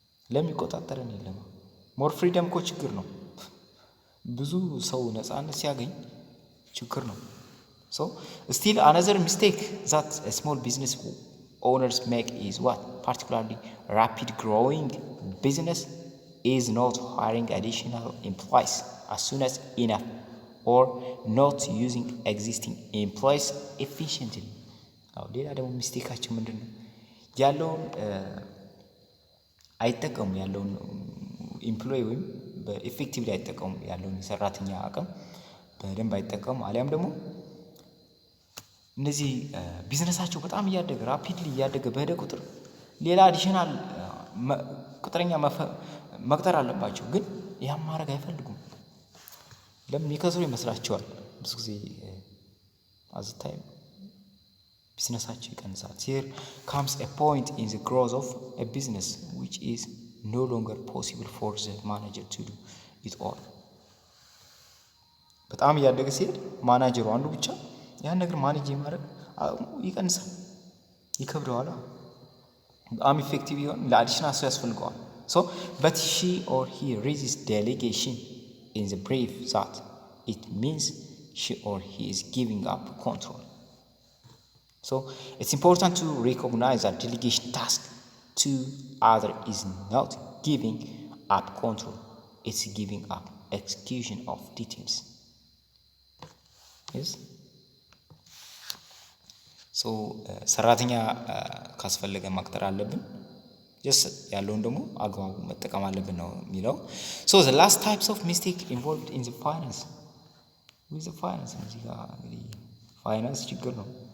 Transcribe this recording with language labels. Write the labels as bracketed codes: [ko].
[am] ለሚቆጣጠረን የለም። ሞር ፍሪደም እኮ ችግር ነው። [en] ብዙ ሰው ነፃነት ሲያገኝ ችግር ነው። so still another mistake that a small business owners make is what particularly rapid growing business is not hiring additional employees as soon as enough or not using existing employees efficiently. [am] ሌላ ደግሞ ሚስቴካችን ምንድን ነው? ያለውን አይጠቀሙ ያለውን ኢምፕሎይ ወይም በኢፌክቲቭሊ አይጠቀሙ ያለውን የሰራተኛ አቅም በደንብ አይጠቀሙ። አሊያም ደግሞ እነዚህ ቢዝነሳቸው በጣም እያደገ ራፒድሊ እያደገ በሄደ ቁጥር ሌላ አዲሽናል ቅጥረኛ መቅጠር አለባቸው፣ ግን ያን ማድረግ አይፈልጉም። ለምን? ይከስሩ ይመስላቸዋል። ብዙ ጊዜ አዝታይ ቢዝነሳቸው ይቀንሳል። [en] here comes a point in the growth of a business which is no longer possible for the manager to do it all. [am] በጣም እያደገ ሲሄድ ማናጀሩ አንዱ ብቻ ያን ነገር ማኔጅ የማድረግ ይቀንሳል፣ ይከብደዋል። በጣም ኢፌክቲቭ ይሆን ለአዲሽናል ሰው ያስፈልገዋል። [en] so but she or he resists delegation in the belief that it means she or he is giving up control. so it's important to recognize that delegation task to other is not giving up control, it's giving up execution of details. yes so [am] ሰራተኛ ካስፈለገ ማቅጠር አለብን። ጀስት ያለውን ደግሞ አግባቡ መጠቀም አለብን ነው የሚለው። ሶ [en] the last types of mistake involved in the finance [am] with the finance እዚህ ጋር እንግዲህ ፋይናንስ ችግር ነው፣